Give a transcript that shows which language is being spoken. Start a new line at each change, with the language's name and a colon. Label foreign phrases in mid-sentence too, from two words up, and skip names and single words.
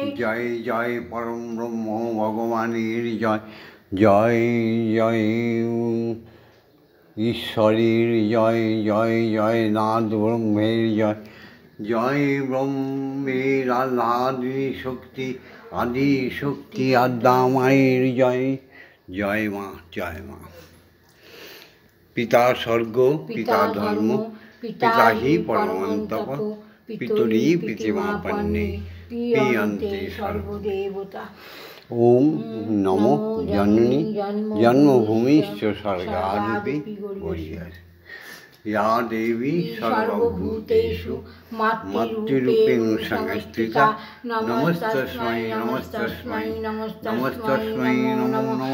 Bangla: জয় জয় পরম ব্রহ্ম ভগবানের জয়, জয় জয় ঈশ্বরের জয়, জয় জয় নাদ ব্রহ্মের জয়, জয় ব্রহ্মের আদি শক্তি, আদি শক্তি আদ্যা মায়ের জয়, জয় মা, জয় মা।
Sanskrit: পিতা স্বর্গ, পিতা ধর্ম, পিতা হি পরমন্তপ, পিতরি পিতৃমাপন্নে, প্রিয়ন্তে সর্বদেবতা। ওম নমো জননী জন্মভূমিশ্চ স্বর্গাদপি গরীয়সী। या देवी सर्वभूतेषु मातृरूपेण संस्थिता, नमस्तस्मै नमस्तस्मै नमस्तस्मै नमो नमः।